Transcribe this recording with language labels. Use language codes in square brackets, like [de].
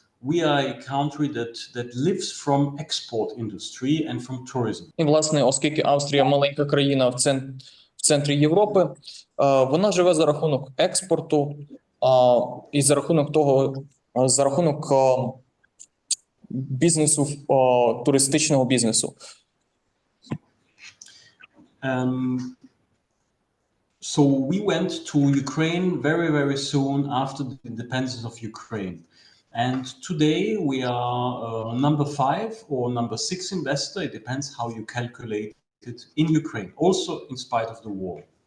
[en] We are a country that lives from export industry and from tourism. [uk] І, власне, оскільки Австрія маленька країна в центрі Європи, вона живе за рахунок експорту і за рахунок бізнесу, туристичного бізнесу. [en] So we went to Ukraine very, very soon after the independence of Ukraine. And today we are number 5 or number 6 investor. It depends how you calculate it in Ukraine, also in spite of the war.